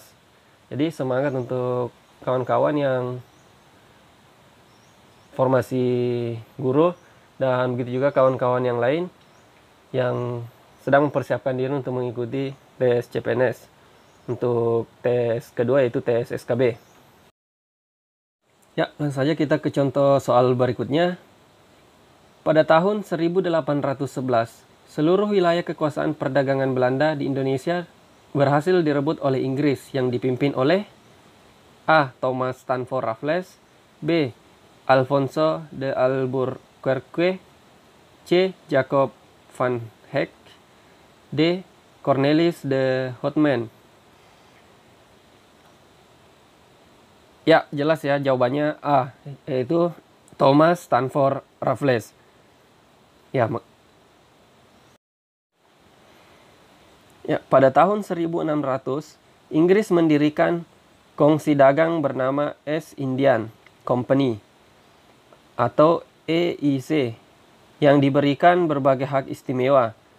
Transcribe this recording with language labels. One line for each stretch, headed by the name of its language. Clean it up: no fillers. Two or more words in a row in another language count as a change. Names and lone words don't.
Indonesian: Jadi semangat untuk kawan-kawan yang formasi guru, dan begitu juga kawan-kawan yang lain yang sedang mempersiapkan diri untuk mengikuti tes CPNS untuk tes kedua yaitu tes SKB. Ya, langsung saja kita ke contoh soal berikutnya. Pada tahun 1811, seluruh wilayah kekuasaan perdagangan Belanda di Indonesia berhasil direbut oleh Inggris yang dipimpin oleh A. Thomas Stamford Raffles, B. Alfonso de Albuquerque, C. Jacob van Heck, D. Cornelis de Houtman. Ya, jelas ya jawabannya A, yaitu Thomas Stamford Raffles. Pada tahun 1600, Inggris mendirikan kongsi dagang bernama East Indian Company atau EIC yang diberikan berbagai hak istimewa.